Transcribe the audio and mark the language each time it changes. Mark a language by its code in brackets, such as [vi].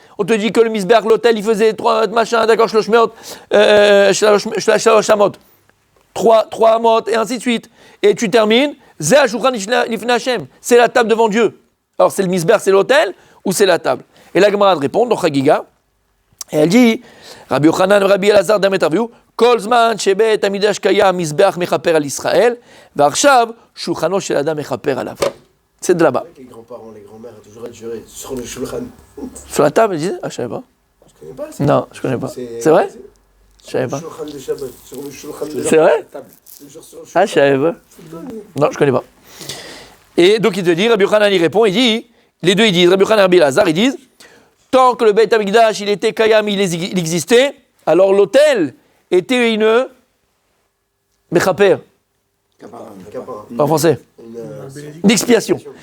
[fr] On te dit que le misbeach, l'autel, il faisait 3 machins, d'accord, [he] shalosh amot. [fr] 3 amot et ainsi de suite. Et tu termines. [he] Zeh shulchan lifnei Hashem. [fr] C'est la table devant Dieu. Alors c'est le misbeach, c'est l'autel ou c'est la table? Et la Gemara répond dans Chagiga. Et elle dit Rabbi Yochanan, Rabbi Elazar d'Ametarviou. [he] כל זמן שבית המקדש קיים מזבח מכפר על ישראל, ועכשיו שולחנו של אדם מכפר עליו. [fr] C'est de là-bas. Les grands-parents, les grands-mères ont toujours été jurés sur le shulchan. Sur la table, ils disent? Ah, je savais pas. Je connais pas. Non, je connais pas. C'est vrai? Je savais pas. Sur le shulchan de C'est vrai? table. Ah, je savais pas. Non, je connais pas. Et donc il te dit, Rabbi Yochanan il répond, il dit, les deux ils disent, Rabbi Yochanan et Rabbi Elazar, ils disent, tant que le Beit HaMikdash il était Kayam, il existait, alors l'autel était une mechaper, en français, une expiation.